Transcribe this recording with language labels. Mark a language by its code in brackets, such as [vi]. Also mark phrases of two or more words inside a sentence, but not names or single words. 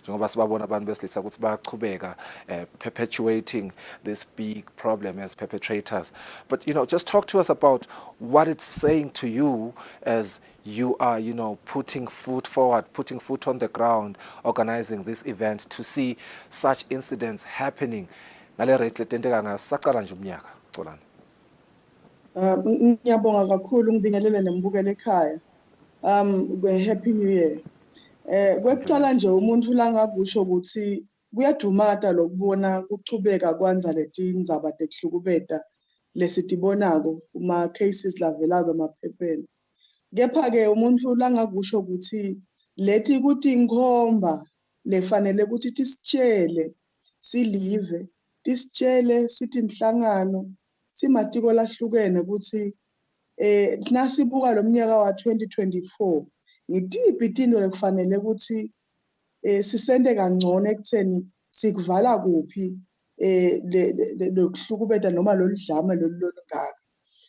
[en] Perpetuating this big problem as perpetrators. But just talk to us about what it's saying to you as you are, putting foot forward, putting foot on the ground, organizing this event to see such incidents happening. [ss] Ngiyabonga kakhulu ngibingelele nembukelo ekhaya. [en] Happy New Year. [ss] Kwekucala nje umuntu la ngakusho ukuthi kuyadumata lokubona kuchubeka kwanza leti ndzaba tekuhlukubeta lesitibonako kuma cases lavelayo emaphepheni. Kepha ke umuntu la ngakusho ukuthi leti kuti inkhomba lefanele ukuthi tisitshele silive, tisitshele sithi inhlangano simatiko lahlukene ukuthi nasibuka lo mnyaka wa 2024 ngitiphi izinto lekufanele ukuthi sisende kangcono ekutheni sikuvala kuphi lokuhlukubeta noma loludlame lolungaka.